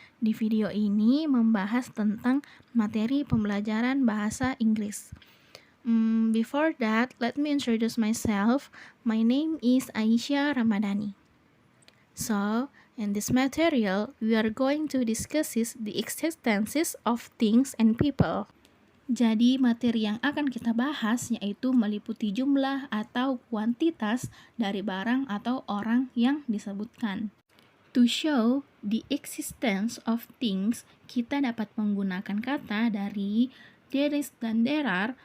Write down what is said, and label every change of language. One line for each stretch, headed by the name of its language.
Indonesian: Di video ini membahas tentang materi pembelajaran bahasa Inggris.
English: Before that, let me introduce myself. My name is Aisyah Ramadhani. So, in this material, we are going to discuss the existences of things and people.
Indonesian: Jadi, materi yang akan kita bahas yaitu meliputi jumlah atau kuantitas dari barang atau orang yang disebutkan.
English: To show the existence of things,
Indonesian: kita dapat menggunakan kata dari
English: there is dan there are.